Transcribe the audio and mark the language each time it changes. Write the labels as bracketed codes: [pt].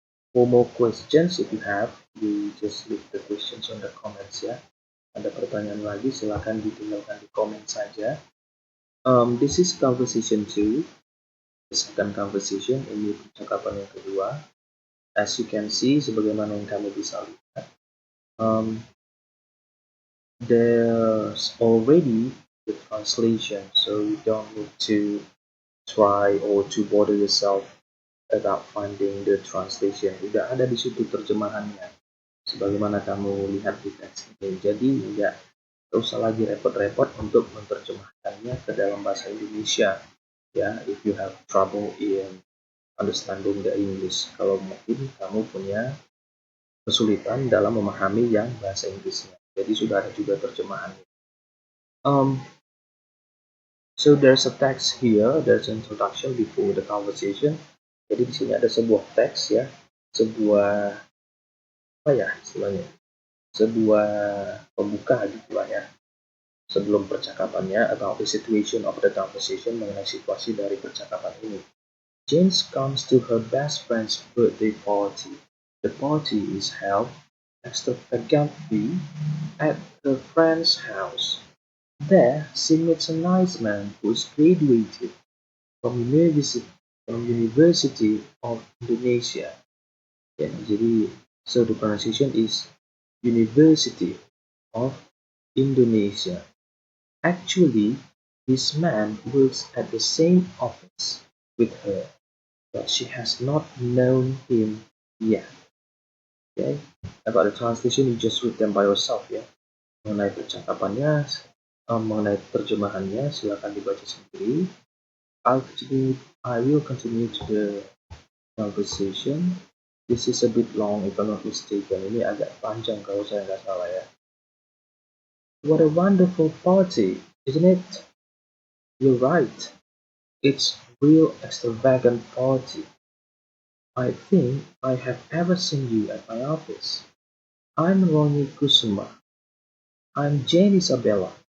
[en] For more questions, if you have, you just leave the questions on the comments ya. [id] Ada pertanyaan lagi, silakan ditinggalkan di komen saja. [en] This is conversation 2, the second conversation, [id] ini percakapan yang kedua. [en] As you can see, [id] sebagaimana yang kamu bisa lihat, [en] there's already the translation, so you don't need to try or to bother yourself about finding the translation. [id] Udah ada di situ terjemahannya, sebagaimana kamu lihat di teks ini. Jadi nggak usah lagi repot-repot untuk menerjemahkannya ke dalam bahasa Indonesia ya, [en] if you have trouble in understanding the English. [id] Kalau mungkin kamu punya kesulitan dalam memahami yang bahasa Inggrisnya. Jadi sudah ada juga terjemahannya. [en] So there's a text here, there's an introduction before the conversation. [id] Jadi di sini ada sebuah teks ya, sebuah apa ya istilahnya, sebuah pembuka gitulah ya, sebelum percakapannya, [en] about the situation of the conversation, [id] mengenai situasi dari percakapan ini. [en] James comes to her best friend's birthday party. The party is held extravagantly at her friend's house. There, she meets a nice man who is graduated from University of Indonesia. Yeah, [id] jadi, [en] so the pronunciation is University of Indonesia. Actually, this man works at the same office with her, but she has not known him yet. Okay, about the translation, you just read them by yourself ya. [id] Mengenai percakapannya, mengenai terjemahannya, silakan dibaca sendiri. [en] I will continue to the conversation. This is a bit long if I'm not mistaken. [id] Ini agak panjang kalau saya nggak salah ya. [en] What a wonderful party, isn't it? You're right. It's real extravagant party. I think I have ever seen you at my office. I'm Ronnie Kusuma. I'm Jane Isabella.